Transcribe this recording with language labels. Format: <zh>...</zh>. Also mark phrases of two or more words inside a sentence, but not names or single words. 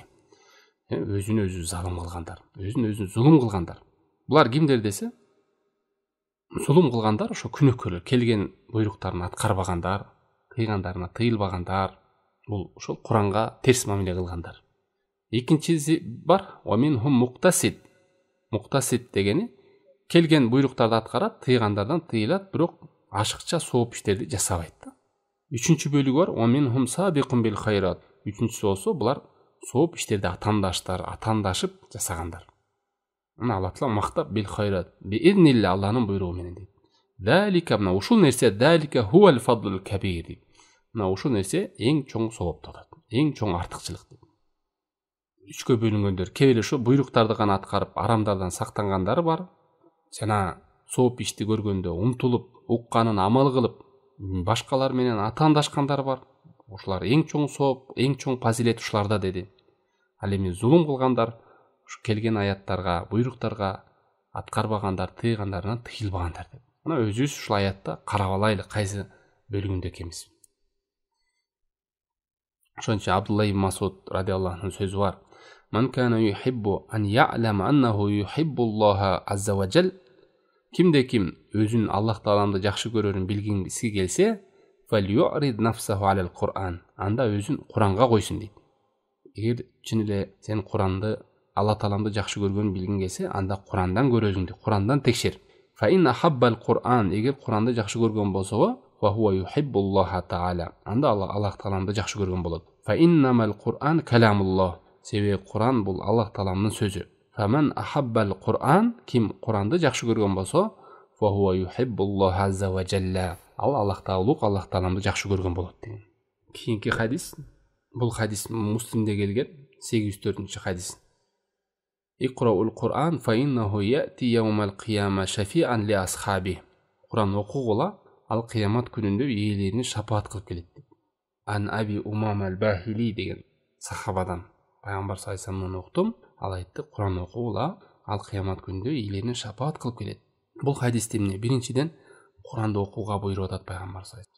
<ky>Өзүнө өзү залым кылгандар, өзүнө өзү зулум кылгандар. Булар кимдер десе, зулум кылгандар ошо күнөөкөрлөр, келген буйруктарын аткарбагандар, кыйгандарына тыйылбагандар. Бул ошол Куранга терс мамиле кылгандар. Экинчиси бар,</ky> <ar>ومنهم مقتصد.</ar> <ky>Муктасид дегени келген буйруктарды аткарат, тыйгандардан тыйылат, бирок ашыкча сооп иштерди жасабайт да. Үчүнчү бөлүгү бар,</ky> <ar>ومنهم سابق بالخيرات.</ar> <ky>Үчүнчүсү болсо булар сооп иштерди атандашып жасагандар. Мына Алла Таала мактап</ky> <ar>بالخيرات بإذن الله,</ar> <ky>Алланын буйругу менен дейт. Залика, мына ушул нерсе,</ky> <ar>ذلك هو الفضل الكبير дейт.</ar> <ky>Мына ушул нерсе эң чоң соопту атат, эң чоң артыкчылык дейт. Үчкө бөлүнгөндөр, кээ эле ошо буйруктарды гана аткарып, арамдардан сактангандар бар. Жана сооп ишти көргөндө умтулуп, укканын амал кылып, башкалар менен атаандашкандар бар. Ушулар эң чоң сооп, эң чоң фазилет ушуларда деди. Ал эми зулум кылгандар, ушу келген аяттарга, буйруктарга аткарбагандар, тыйгандарынан тыйылбагандар деп. Мына өзүбүз ушул аятта карап алайлы, кайсы бөлүгүндө экенбиз. Ошон үчүн Абдулла ибн Масуд</ky> <ar>رضي الله عنه</ar> <ky>сөзү бар.</ky> <ar>"من كان يحب أن يعلم أنه يحب الله عز وجل."</ar> <ky>Кимде ким өзүн Аллах Тааланы жакшы көрөрүн билгиси келсе,</ky> <ar>"فليرد نفسه على القرآن."</ar> <ky>Анда өзүн Куранга койсун дейт. Эгер чын эле сен Куранды, Алла Тааланы жакшы көргөнүн билгиң келсе, анда Курандан көр өзүңдү, Курандан текшер.</ky> <ar>فإن أحب القرآن,</ar> <ky>эгер Куранды жакшы көргөн болсо,</ky> <ar>وهو يحب الله تعالى.</ar> <ky>Анда Аллах Тааланы жакшы көргөн болот.</ky> <ar>فإنما القرآن كلام الله.</ar> <ky>Себеби Куран бул Аллах Тааланын сөзү.</ky> <ar>فمن أحب القرآن,</ar> <ky>ким Куранды жакшы көргөн болсо,</ky> <ar>فهو يحب الله عز وجل.</ar> <ky>Ал Аллах Таалук, Аллах Тааланы жакшы көргөн болот деген. Кийинки хадис, бул хадис Муслимде келген, 804 хадис.</ky> <ar>اقرؤوا القرآن فإنه يأتي يوم القيامة شفيعا لأصحابه.</ar> <ky>Куран окугула, ал кыямат күнүндө ээлерине шапаат кылып келет. Ан Аби Умама ал-Бахили деген сахабадан пайгамбар</ky> <ar>صلى الله عليه وسلم</ar> <ky>уктум. Ал айтты, Куран окугула, ал кыямат күнүндө ээлерине шапаат кылып келет. Бул хадисте эмне? Биринчиден Куранды окууга буйруп атат пайгамбар</ky> <ar>صلى الله عليه وسلم.</ar>